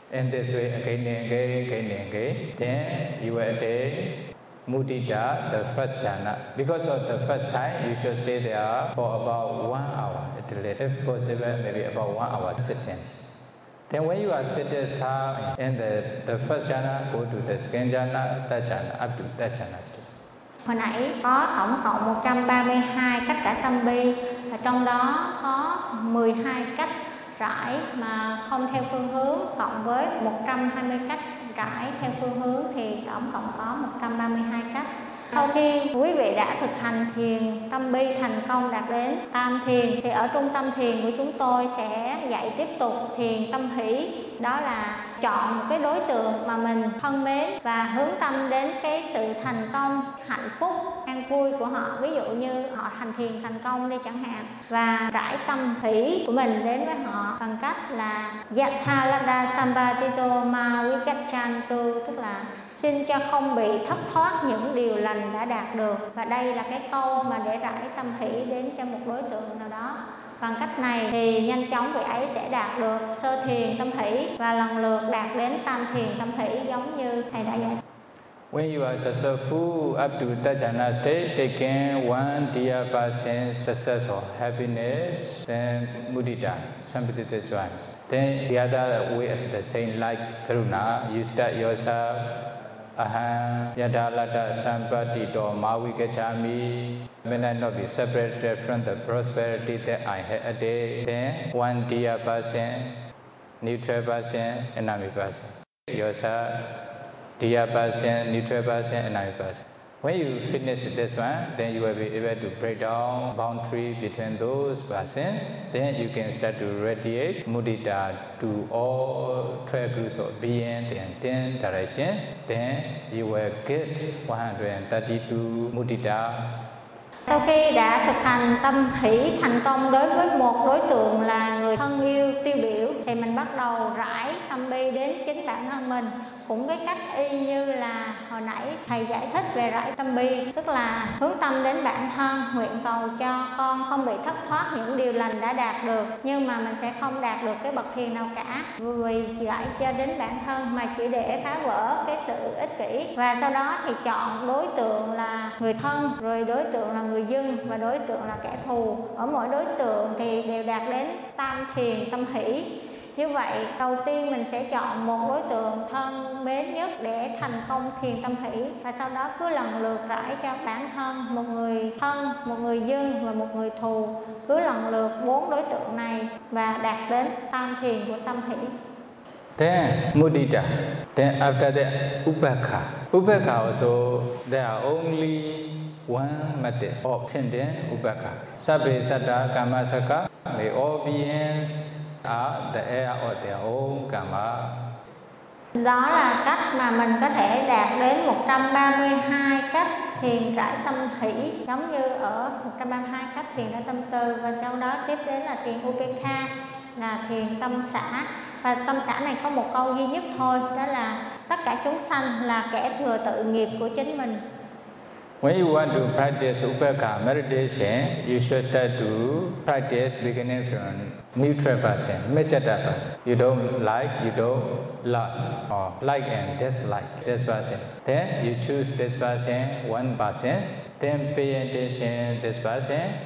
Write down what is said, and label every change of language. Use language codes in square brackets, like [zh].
[en] In this way, again and again, again and again, then you will attain mudita, the first jhana. Because of the first time, you should stay there for about 1 hour at least. If possible, maybe about 1 hour sittings. Then when you are seated in the first jhana, go to the second jhana, third jhana, up to third jhana stage. [vi] Hồi nãy có tổng cộng 132 cách rải tâm bi, và trong đó có 12 cách rải mà không theo phương hướng, cộng với 120 cách rải. cái theo phương hướng thì tổng cộng có 132 cách. Sau khi quý vị đã thực hành thiền tâm bi thành công đạt đến tam thiền thì ở trung tâm thiền của chúng tôi sẽ dạy tiếp tục thiền tâm hỷ, đó là chọn một cái đối tượng mà mình thân mến và hướng tâm đến cái sự thành công, hạnh phúc, an vui của họ. Ví dụ như họ hành thiền thành công đi chẳng hạn, và trải tâm hỷ của mình đến với họ bằng cách là [pi] Yatha Lada Sambhatito Ma Vigacchantu, [vi] tức là xin cho không bị thất thoát những điều lành đã đạt được. Và đây là cái câu mà để rải tâm hỷ đến cho một đối tượng nào đó. Bằng cách này thì nhanh chóng vị ấy sẽ đạt được sơ thiền tâm hỷ và lần lượt đạt đến tam thiền tâm hỷ giống như thầy đã dạy. [en] When you are successful up to Dhyana state, taking one dear person's success or happiness, then mudita, sampatita joins. Then the other way is the same like karuna, you start yourself, [pi] aham, yada lada sampatito mawi kachami. [en] May I not be separated from the prosperity that I had a day. Then one dear person, neutral person, enemy person. Yourself, dear person, neutral person, enemy person. When you finish this one, then you will be able to break down boundary between those persons. Then you can start to radiate mudita to all 12 groups of beings in 10 directions. Then you will get 132 mudita. [vi] Sau khi đã thực hành tâm hỷ thành công đối với một đối tượng là người thân yêu tiêu biểu thì mình bắt đầu rải tâm bi đến chính bản thân mình. Cũng cái cách y như là hồi nãy thầy giải thích về rải tâm bi, tức là hướng tâm đến bản thân, nguyện cầu cho con không bị thất thoát những điều lành đã đạt được, nhưng mà mình sẽ không đạt được cái bậc thiền nào cả vì rải cho đến bản thân mà chỉ để phá vỡ cái sự ích kỷ. Và sau đó thì chọn đối tượng là người thân, rồi đối tượng là người dưng và đối tượng là kẻ thù. Ở mỗi đối tượng thì đều đạt đến tam thiền tâm hỷ. Như vậy, đầu tiên mình sẽ chọn một đối tượng thân mến nhất để thành công thiền tâm hỷ. Và sau đó cứ lần lượt rải cho bản thân, một người thân, một người dưng và một người thù. Cứ lần lượt bốn đối tượng này và đạt đến tam thiền của tâm hỷ. [en] Then mudita, then after that upekkha. Upekkha also, there are only one method of sending upekkha. [pi] Sabbe sattā kammasakkha, [en] may all beings are the heir of their own karma. [vi] Đó là cách mà mình có thể đạt đến 132 cách thiền rải tâm hỷ, giống như ở 132 cách thiền rải tâm từ, và sau đó tiếp đến là thiền upekkha, là thiền tâm xả. Và tâm xả này có một câu duy nhất thôi, đó là tất cả chúng sanh là kẻ thừa tự nghiệp của chính mình. [en] When you want to practice upekkha meditation, you should start to practice beginning from neutral person, meccetta person. You don't like, you don't love, or like and dislike this person. Then you choose this person, one person. Then pay attention to this person.